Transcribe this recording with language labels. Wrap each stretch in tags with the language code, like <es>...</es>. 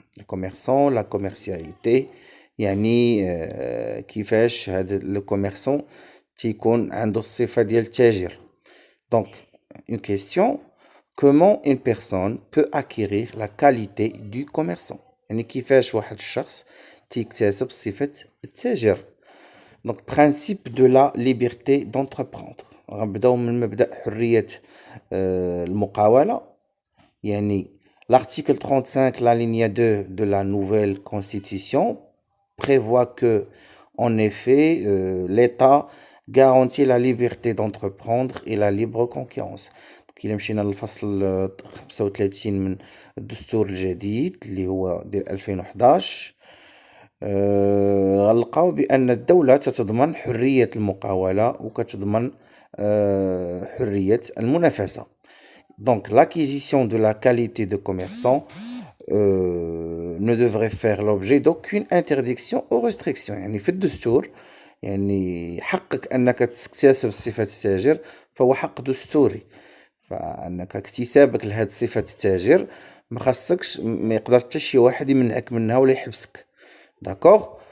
<ar>الكوميرسون لا كوميرسياليتي يعني كيفاش هذا لو كوميرسون تيكون عنده الصفة ديال التاجر.</ar> <fr>دونك une question: comment une personne peut acquérir la qualité du commerçant؟</fr> <ar>يعني كيفاش واحد الشخص تيكتسب صفة التاجر. دونك</ar> <fr>principe de la liberté d'entreprendre،</fr> <ar>غنبداو من مبدأ حرية المقاولة.</ar> <fr>يعني l'article 35, l'alinéa 2 de la nouvelle constitution prévoit que, en effet, l'État garantit la liberté d'entreprendre et la libre concurrence.</fr> <ar>إلا مشينا للفصل 35 من الدستور الجديد اللي هو ديال 2011، غنلقاو بأن الدولة تتضمن حرية المقاولة وكتضمن حرية المنافسة.</ar> <fr>Donc, l'acquisition de la qualité de commerçant ne devrait faire l'objet d'aucune interdiction ou restriction.</fr> <ar>يعني في الدستور، يعني حقك أنك تكتسب صفة التاجر فهو حق دستوري، فأنك اكتسابك لهاد صفة التاجر ما خاصكش، ما يقدر حتى شي واحد يمنعك منها ولا يحبسك. داكوغ.</ar>